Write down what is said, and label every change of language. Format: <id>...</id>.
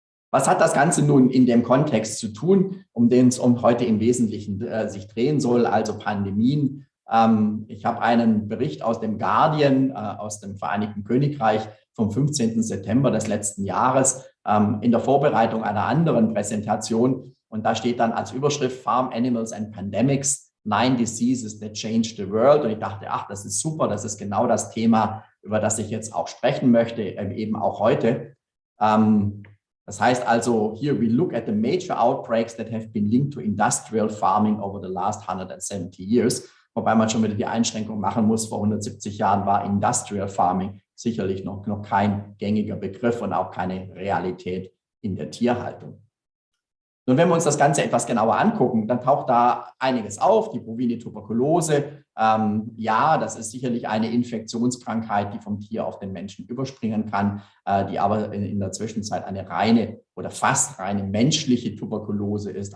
<de>Was hat das Ganze nun in dem Kontext zu tun, um den es heute im Wesentlichen sich drehen soll, also Pandemien? Ich habe einen Bericht aus dem Guardian, aus dem Vereinigten Königreich vom 15. September des letzten Jahres in der Vorbereitung einer anderen Präsentation. Und da steht dann als Überschrift</de> <en>Farm Animals and Pandemics, Nine Diseases that Changed the World.</en> <de>Und ich dachte, ach, das ist super, das ist genau das Thema, über das ich jetzt auch sprechen möchte, eben auch heute. Das heißt also,</de> <en>here we look at the major outbreaks that have been linked to industrial farming over the last 170 years.</en> <de>Wobei man schon wieder die Einschränkung machen muss, vor 170 Jahren war Industrial Farming sicherlich noch kein gängiger Begriff und auch keine Realität in der Tierhaltung. Nun, wenn wir uns das Ganze etwas genauer angucken, dann taucht da einiges auf. Die bovine Tuberkulose, ja, das ist sicherlich eine Infektionskrankheit, die vom Tier auf den Menschen überspringen kann, die aber in der Zwischenzeit eine reine oder fast reine menschliche Tuberkulose ist.</de>